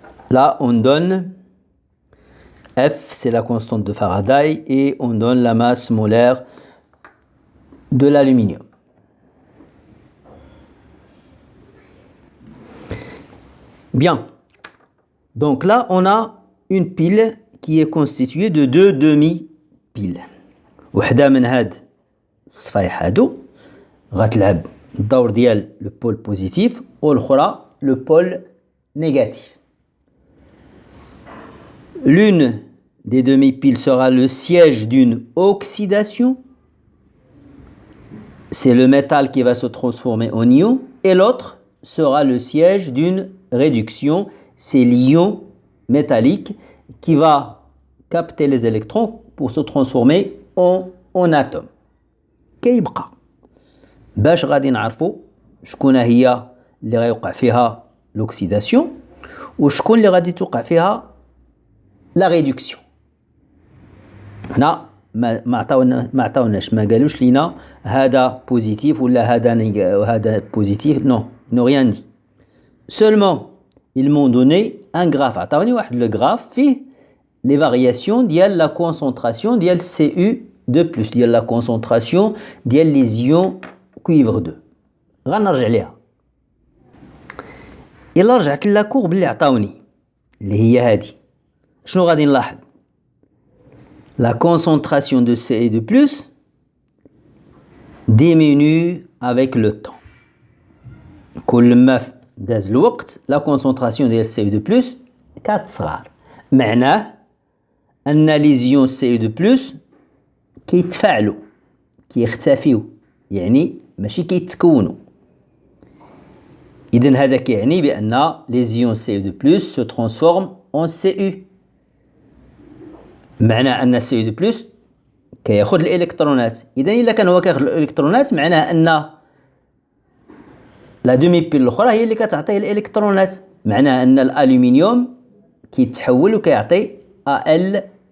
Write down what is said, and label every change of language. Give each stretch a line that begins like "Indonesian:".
French: Là, on donne F, c'est la constante de Faraday, et on donne la masse molaire de l'aluminium. Bien. Donc là, on a une pile qui est constituée de deux demi-piles.
Arabic: وحدة من هاد الصفايح هادو غتلعب الدور ديال لو بول بوزيتيف والأخرى لو بول négatif.
French: L'une des demi-piles sera le siège d'une oxydation. C'est le métal qui va se transformer en ion. Et l'autre sera le siège d'une réduction. C'est l'ion métallique qui va capter les électrons pour se transformer en atome.
Arabic: كيبقى باش غادي نعرفوا شكون هي اللي غيوقع فيها l'oxydation وشكون اللي غادي توقع فيها la réduction. هنا ما عطاوناش، ما قالوش لينا هذا بوزيتيف ولا هذا بوزيتيف.
French: non, ils n'ont rien dit. Seulement ils m'ont donné un graphe.
Arabic: عطاوني واحد
French: le graphe فيه les variations ديال la concentration ديال Cu2+, ديال la concentration ديال les ions cuivre 2.
Arabic: غنرجع ليها. إلا رجعت للا كورب اللي عطاوني اللي هي هذه، شنو غادي نلاحظ؟
French: La concentration de Cu2+ diminue avec le temps.
Arabic: كل ما داز الوقت la concentration ديال Cu2+ كتصغر. معناه أن ليزيون Cu2+ كيتفاعلوا، كيختفيو، يعني ماشي كيتكونوا. إذن هذا كيعني بأن
French: les ions Cu2+ se transforment en Cu.
Arabic: معنى أن Cu2+ كياخذ الإلكترونات. إذن إلا كان هو كياخذ الإلكترونات معناه أن لا دومي بيل الأخرى هي اللي كتعطيه الإلكترونات. معناه أن الألومنيوم كيتحول وكيعطي Al3+.